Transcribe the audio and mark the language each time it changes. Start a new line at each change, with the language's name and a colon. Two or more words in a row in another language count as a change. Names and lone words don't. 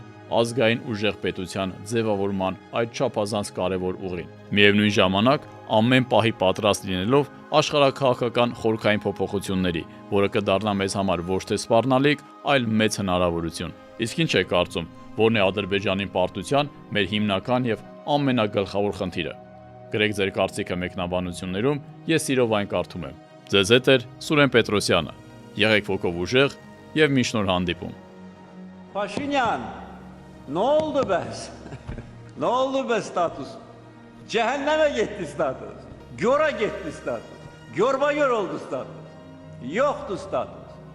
Armenian: ազգային ուժեղ պետության ձևավորման այդ չափազանց կարևոր ուղին։ Միևնույն ժամանակ, ամեն պահի պատրաստ լինելով աշխարհաքաղաքական խորքային փոփոխությունների, որը կդառնա մեզ համար ոչ թե սպառնալիք, այլ մեծ հնարավորություն։ Իսկ ինչ է կարծում, որն է Ադրբեջանի պարտության մեր հիմնական եւ ամենագլխավոր խնդիրը։ Գրեք ձեր կարծիքը մեկնաբանություններում, ես սիրով այն կարդում եմ։ Ձեզ հետ է Սուրեն Պետրոսյանը։ Եղեք ոգով ուժեղ եւ մինչ նոր հանդիպում։
Turkish: Paşinyan, ne oldu be? Ne oldu be status? Cehenneme gitti status. Gora gitti status. Görba gör oldu status. Yoktu status.